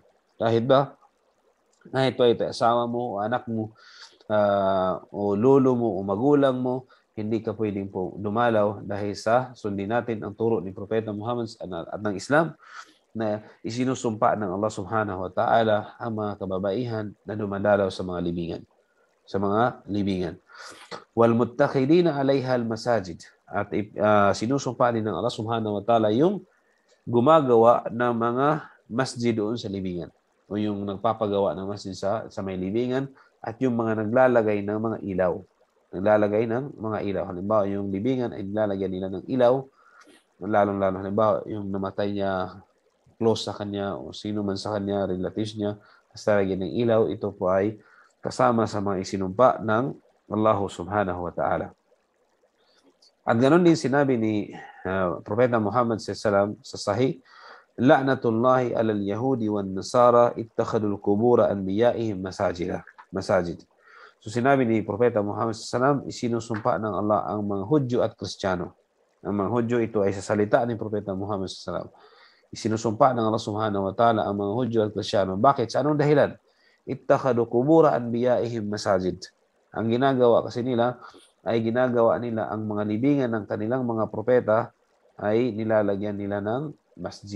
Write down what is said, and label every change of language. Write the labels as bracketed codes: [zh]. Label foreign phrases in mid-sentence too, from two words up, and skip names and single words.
[tl] Kahit ito ay asawa mo, o anak mo, o lolo mo, o magulang mo, hindi ka pwedeng po dumalaw dahil sa sundin natin ang turo ni Propeta Muhammad at ng Islam na isinusumpa ng Allah [ar] سبحانه وتعالى [tl] ang mga kababaihan na dumadalaw sa mga libingan. [ar] والمتخذين عليها المساجد. [tl] At sinusumpa din ng Allah [ar] سبحانه وتعالى [tl] yung gumagawa ng mga masjid doon sa libingan o yung nagpapagawa ng masjid sa may libingan at yung mga naglalagay ng mga ilaw. Halimbawa, yung libingan ay nilalagyan nila ng ilaw, lalong-lalo halimbawa, yung namatay niya, close sa kanya o sino man sa kanya, relatives niya, basta lagyan ng ilaw, ito po ay kasama sa mga isinumpa ng Allah [ar] سبحانه وتعالى. [tl] At ganoon din sinabi ni Propeta Muhammad SAW sa Sahih, [ar] لعنة الله على اليهود والنصارى اتخذوا قبور أنبيائهم مساجد. [tl] So sinabi ni Propeta Muhammad SAW, isinusumpa ng Allah ang mga Hudyo at Kristiyano. Ang mga Hudyo, ito ay sa salita ni Propeta Muhammad SAW. Isinusumpa ng Allah [ar] سبحانه وتعالى [tl] ang mga Hudyo at Kristiyano. Bakit? Sa anong dahilan? [ar] اتخذوا قبور أنبيائهم مساجد. [tl] Ang ginagawa kasi nila ay ginagawa nila ang mga libingan ng kanilang mga propeta ay nilalagyan nila ng masjid.